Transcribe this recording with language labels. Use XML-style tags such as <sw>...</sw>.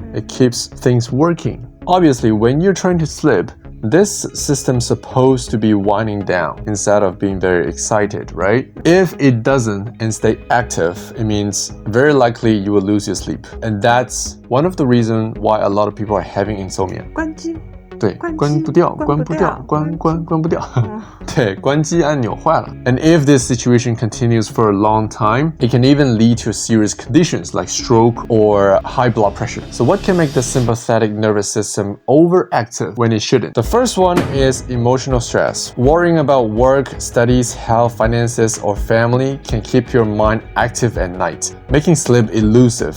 <en>It keeps things working. Obviously, when you're trying to sleep, this system's supposed to be winding down instead of being very excited, right? If it doesn't and stay active, it means very likely you will lose your sleep. And that's one of the reasons why a lot of people are having insomnia.</en> <zh>关机。对，关不掉，关不掉，关不掉。对，关机按钮坏了。</zh> <en>And if this situation continues for a long time, it can even lead to serious conditions like stroke or high blood pressure. So what can make the sympathetic nervous system overactive when it shouldn't? The first one is emotional stress. Worrying about work, studies, health, finances, or family can keep your mind active at night, making sleep elusive.</en>